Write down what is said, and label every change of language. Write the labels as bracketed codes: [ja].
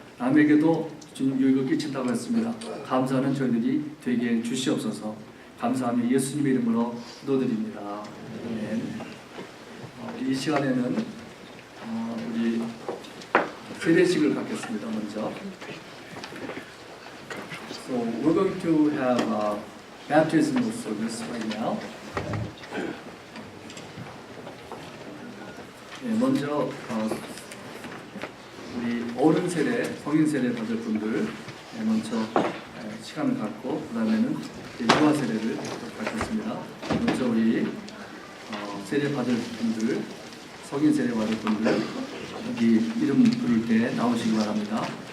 [ko] 남에게도 주님 유익을 끼친다고 했습니다. 감사하는 저희들이 되게 주시옵소서. 감사하며 예수님의 이름으로 기도드립니다. 아멘. 이 시간에는 우리 세례식을 갖겠습니다. 먼저. [en] So we're going to have a baptism service right now. [ko] 네, 먼저 우리 어른 세례, 성인 세례 받을 분들 먼저 시간을 갖고 그 다음에는 유아 세례를 갖겠습니다. 먼저 우리 세례 받을 분들, 성인 세례 받을 분들 여기 이름 부를 때 나오시기 바랍니다.